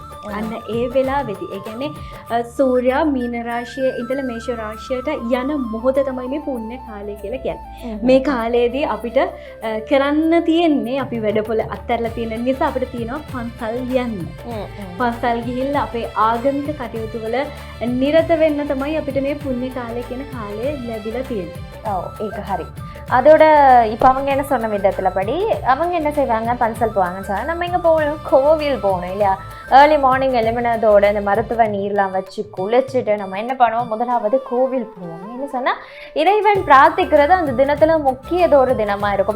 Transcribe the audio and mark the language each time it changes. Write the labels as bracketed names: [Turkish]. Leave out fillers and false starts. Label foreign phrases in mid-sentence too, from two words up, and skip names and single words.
[Sinhala] අන්න ඒ වෙලාවේදී ඒ කියන්නේ සූර්යා මීන රාශියේ ඉඳලා මේෂ රාශියට යන මොහොත තමයි මේ පුණ්‍ය කාලය කියලා කියන්නේ. මේ කාලයේදී අපිට කරන්න තියෙන්නේ අපි වැඩපොළ අත්හැරලා තියෙන නිසා අපිට තියෙනවා පන්සල් යන්න. පන්සල් ගිහිල්ලා අපේ ආගමික කටයුතු වල නිරත වෙන්න තමයි අපිට මේ පුණ්‍ය කාලය කියන කාලය ලැබිලා තියෙන්නේ. ඔව් ඒක හරි. [Tamil] அதோட இப்போ அவங்க என்ன சொன்ன விதத்தில் படி அவங்க என்ன செய்வாங்க, பன்சல் போவாங்க சார். நம்ம எங்கே போகணும், கோவில் போகணும் இல்லையா? [English] early morning [Tamil] எழுமினதோட இந்த மருத்துவ நீர்லாம் வச்சு குளிச்சுட்டு நம்ம என்ன பண்ணுவோம், முதலாவது கோவில் போவோம். என்ன சொன்னால் இறைவன் பிரார்த்திக்கிறது அந்த தினத்தில் முக்கியத ஒரு தினமாக இருக்கும்.